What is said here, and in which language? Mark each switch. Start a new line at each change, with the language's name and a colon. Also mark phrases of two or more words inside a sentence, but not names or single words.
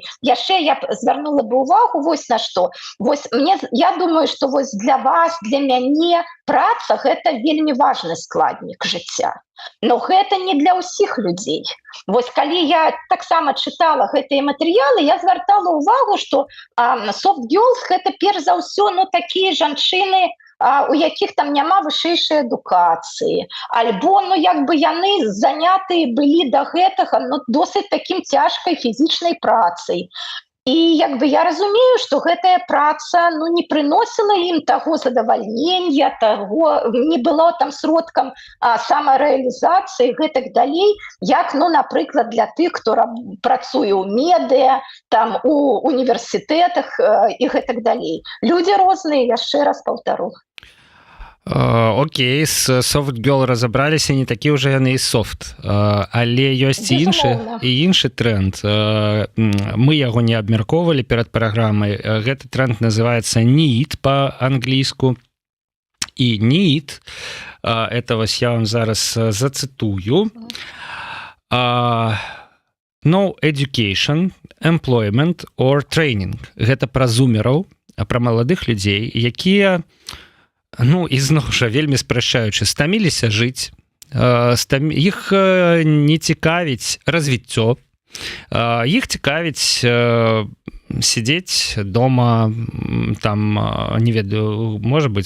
Belarusian: Яшчэ я звярнула бы ўвагу вось на што. Вось я думаю, што вось для вас, для мяне праца гэта вельмі важны складнік жыцця. Но гэта не для ўсіх людзей. Вось калі я таксама чытала гэтыя матэрыялы, я звяртала ўвагу, што
English: soft girls
Belarusian: гэта перш за ўсё такія жанчыны, у якіх там няма вышэйшай адукацыі, альбо як бы яны занятыя былі да гэтага досыць такім цяжкай фізічнай працай. І як бы я разумею, што гэтая праца не прыносіла ім таго задавальнення, таго не было там сродкам самарэалізацыі, гэтак далей, як, напрыклад, для тых, хто працуе ў медыа, там у універсітэтах і гэтак далей. Людзі розныя, яшчэ раз паўтару. Окей, з
English: soft girl
Belarusian: разабраліся, не такі ўжо яны і софт, але ёсць і іншы тренд. Мы яго не абмяркоўвалі перад праграмай. Гэты тренд называецца need па-англійску. І need, это вось я вам зараз зацытую.
English: No education, employment or training.
Belarusian: Гэта пра зумераў, пра маладых людзей, якія ізноў жа, вельмі спрашчаючы, стаміліся жыць, іх не цікавіць развіццё, іх цікавіць сидзець дома, там, не ведаю, можа быць,